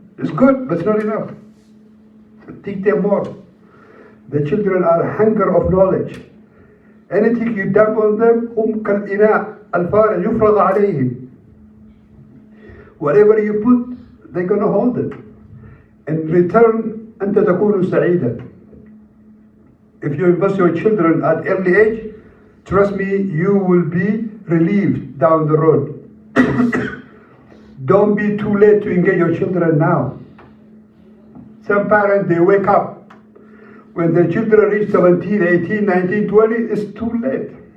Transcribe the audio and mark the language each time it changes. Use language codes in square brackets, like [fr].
[en] It's good, but it's not enough. Teach them more. The children are hunger of knowledge. Anything you dump on them, [ar] كالإناء الفارغ يفرغ عليهم. [en] Whatever you put, they're going to hold it. In return, [ar] أنت تكون سعيدا. [en] If you invest your children at early age, trust me, you will be relieved down the road. Don't be too late to engage your children now. Some parents, they wake up. When their children reach 17, 18, 19, 20, it's too late.